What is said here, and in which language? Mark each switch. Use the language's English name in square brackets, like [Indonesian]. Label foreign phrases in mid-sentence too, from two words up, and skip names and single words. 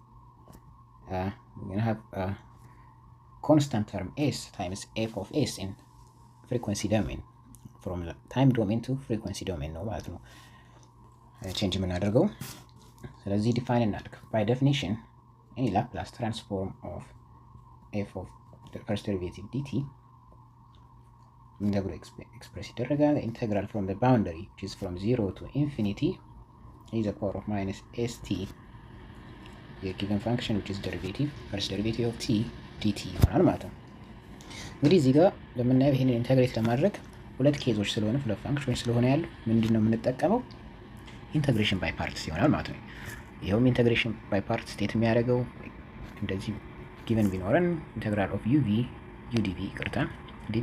[English] constant term s times f of s in frequency domain from time domain to frequency domain [Amharic] ነው ማለት ነው ቼንጅ የምናደርገው። ስለዚህ ዲፋይን እናድርግ። [English] by definition any Laplace transform of f of first derivative dt [Amharic] ተብሎ ኤክስፕሬስ ይደረጋል። [English] integral from the boundary which is from 0 to infinity is the power of minus st [Amharic] የጊቨን ፋንክሽን [English] which is derivative first derivative of t dt [Amharic] ይሆናል ማለት ነው። እንግዲህ እዚህ ጋር ለምናየው ይሄንን ኢንተግሬት ለማድረግ ሁለት ኬዞች ስለሆነ ሁለት ፋንክሽኖች ስለሆነ ያሉ ምንድነው የምንጠቀመው? [English] integration by parts [Amharic] ይሆናል ማለት ነው። ይሄውም [English] integration by part [Amharic] ስቴት የሚያደርገው እንደዚህ ጊቨን ቢኖረን [English] integral of uv udv [Amharic] ይቅርታ ዲቪ